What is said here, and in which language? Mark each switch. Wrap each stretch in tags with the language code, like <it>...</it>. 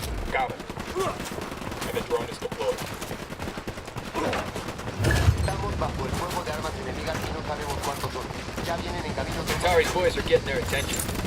<en>Got it. And the drone is deployed.</en> <es>Estamos bajo el fuego de armas enemigas y no sabemos cuántos son. Ya vienen en camino de...</es> <en>Atari's boys are getting their attention.</en>